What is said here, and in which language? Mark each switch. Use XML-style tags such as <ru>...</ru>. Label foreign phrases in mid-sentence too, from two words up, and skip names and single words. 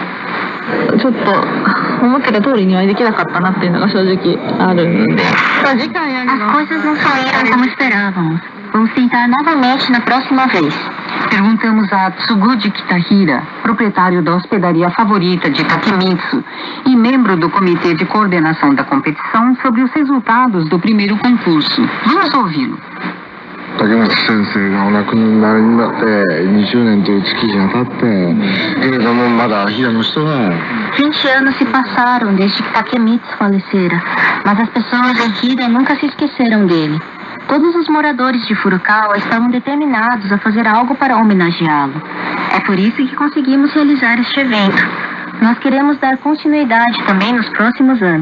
<pt>As coisas não saíram como esperávamos. Vamos tentar novamente na próxima vez. Perguntamos a Tsuguji Kitahira, proprietário da hospedaria favorita de Takemitsu e membro do comitê de coordenação da competição, sobre os resultados do primeiro concurso. Vamos ouvi-lo.</pt> <ja>竹本先生がお亡くなりになって20年という月日が経ってけれどもまだ平の人が</ja> <pt>20 anos se passaram desde que Takemitsu falecera, mas as pessoas de Hida nunca se esqueceram dele. Todos os moradores de Furukawa estavam determinados a fazer algo para homenageá-lo. É por isso que conseguimos realizar este evento. Nós queremos dar continuidade também nos próximos anos.</pt>